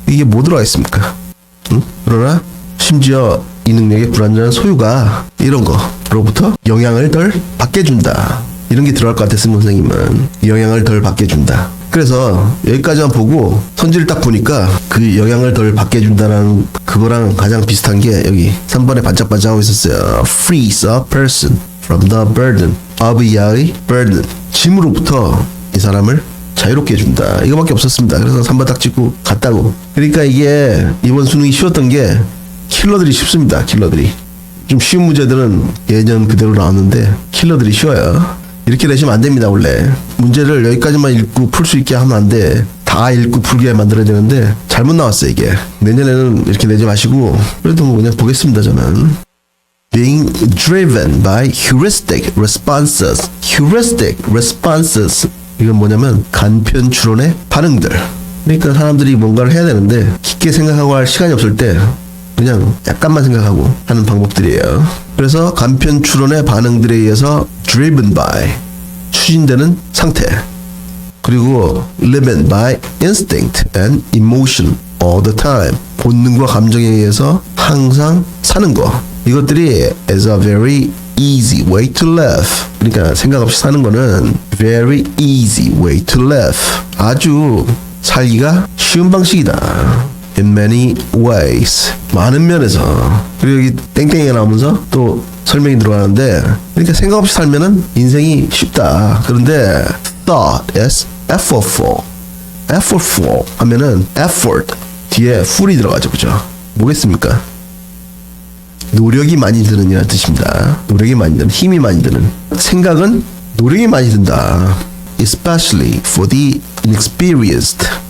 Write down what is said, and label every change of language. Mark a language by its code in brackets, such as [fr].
[ko] 이게 뭐 들어가 있습니까? 그러나 심지어 이 능력의 불완전한 소유가 이런 거로부터 영향을 덜 받게 준다. 이런 게 들어갈 것 같았으면 선생님은 영향을 덜 받게 준다. 그래서 여기까지만 보고 선지를 딱 보니까 그 영향을 덜 받게 준다는 그거랑 가장 비슷한 게 여기 3번에 반짝반짝하고 있었어요. [en] Frees a person from the burden of a burden. [ko] 짐으로부터 이 사람을 자유롭게 해준다. 이거밖에 없었습니다. 그래서 3번 딱 찍고 갔다고. 그러니까 이게 이번 수능이 쉬웠던 게 킬러들이 쉽습니다. 킬러들이. 좀 쉬운 문제들은 예전 그대로 나왔는데 킬러들이 쉬워요. 이렇게 내시면 안 됩니다. 원래 문제를 여기까지만 읽고 풀 수 있게 하면 안 돼. 다 읽고 풀게 만들어야 되는데 잘못 나왔어요 이게. 내년에는 이렇게 내지 마시고 그래도 뭐 그냥 보겠습니다 저는. [en] Being driven by heuristic responses. heuristic responses [ko] 이건 뭐냐면 간편 추론의 반응들. 그러니까 사람들이 뭔가를 해야 되는데 깊게 생각하고 할 시간이 없을 때 그냥 약간만 생각하고 하는 방법들이에요. 그래서 간편 추론의 반응들에 의해서 [en] driven by [ko] 추진되는 상태. [en] 그리고 living by instinct and emotion all the time [ko] 본능과 감정에 의해서 항상 사는 거. 이것들이 [en] is a very easy way to live. [ko] 그러니까 생각 없이 사는 거는 [en] very easy way to live. [ko] 아주 살기가 쉬운 방식이다. [en] In many ways. [ko] 많은 면에서. 그리고 여기 땡땡이가 나오면서 또 설명이 들어가는데 그러니까 생각 없이 살면은 인생이 쉽다. 그런데 [en] thought is effortful. [ko] effortful 하면은 effort 뒤에 ful이 들어가죠. 그죠? 뭐겠습니까? 노력이 많이 드는 이라는 뜻입니다. 노력이 많이 드는, 힘이 많이 드는. 생각은 노력이 많이 든다. [en] Especially for the inexperienced.